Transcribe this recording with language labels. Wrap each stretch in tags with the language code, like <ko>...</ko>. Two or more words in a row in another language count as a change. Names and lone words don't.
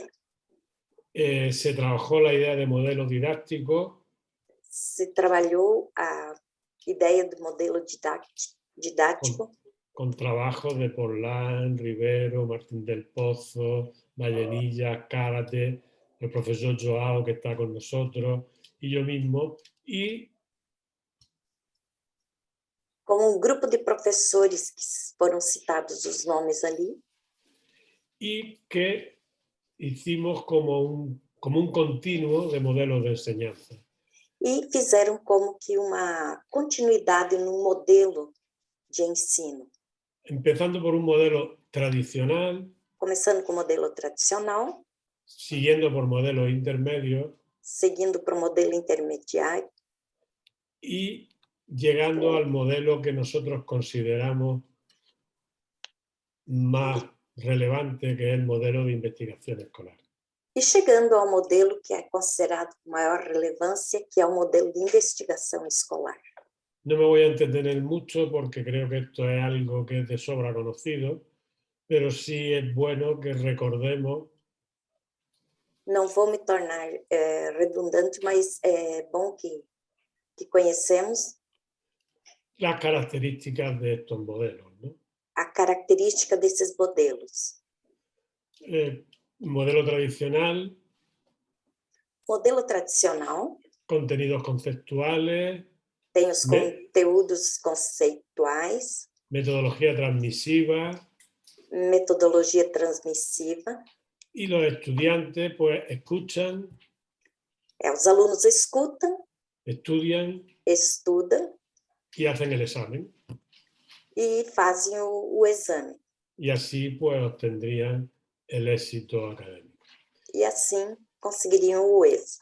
<es>se trabajó la idea de modelo didáctico</es> <pt>se trabalhou a ideia do modelo didático,</pt> <es>con trabajos de Porlán, Rivero, Martín del Pozo, Vallenilla, Cárate, el profesor Joao que está con nosotros y yo mismo, y</es> <pt>com um grupo de professores que foram citados os nomes ali,</pt> <es>que hicimos como un continuo de modelos de enseñanza.</es> <pt>e fizeram como que uma continuidade num modelo de ensino.</pt> <es>Empezando por un modelo tradicional,</es> <pt>Começando com o modelo tradicional,</pt> <es>siguiendo por modelos intermedios</es> <pt>seguindo para o modelo intermediário</pt> <es>y llegando al modelo que nosotros consideramos más relevante, que es el modelo de investigación escolar.</es> <pt>e chegando ao modelo que é considerado de maior relevância, que é o modelo de investigação escolar.</pt> <es>No me voy a entretener mucho porque creo que esto es algo que es de sobra conocido, pero sí es bueno que recordemos.</es> <pt>Não vou me tornar redundante, mas é bom que conhecemos</pt> <es>Las características de estos modelos, ¿no?</es> <pt>a característica desses modelos.</pt> <es>Modelo tradicional,</es> <pt>Modelo tradicional</pt> <es>contenidos conceptuales,</es> <pt>tem os conteúdos conceituais,</pt> <es>metodología transmisiva,</es> <pt>metodologia transmissiva.</pt> <es>y los estudiantes pues escuchan,</es> <pt>Os alunos escutam,</pt> <es>estudian</es> <pt>estudam</pt> <es>y hacen el examen.</es> <pt>e fazem o exame.</pt> <es>Y así pues obtendrían el éxito académico.</es> <pt>E assim conseguiriam o êxito.</pt>